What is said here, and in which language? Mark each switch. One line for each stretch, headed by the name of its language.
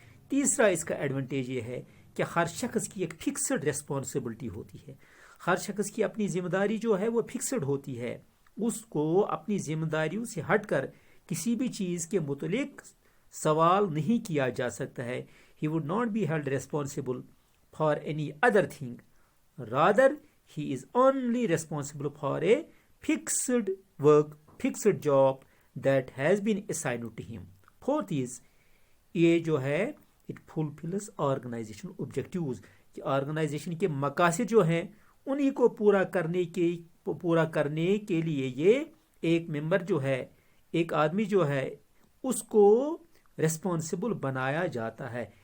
Urdu: تیسرا اس کا ایڈوانٹیج یہ ہے کہ ہر شخص کی ایک فکسڈ ریسپانسبلٹی ہوتی ہے, ہر شخص کی اپنی ذمہ داری جو ہے وہ فکسڈ ہوتی ہے, اس کو اپنی ذمہ داریوں سے ہٹ کر کسی بھی چیز کے متعلق سوال نہیں کیا جا سکتا ہے.
English: He would not be held responsible for any other thing. Rather, he is only responsible for a fixed work, fixed job that has been assigned to him. Fourth is,
Urdu: یہ جو ہے
English: it fulfills organization objectives,
Urdu: کہ organization کے مقاصد جو ہیں انہی کو پورا کرنے کے لیے یہ ایک ممبر جو ہے, ایک آدمی جو ہے, اس کو ریسپانسبل بنایا جاتا ہے.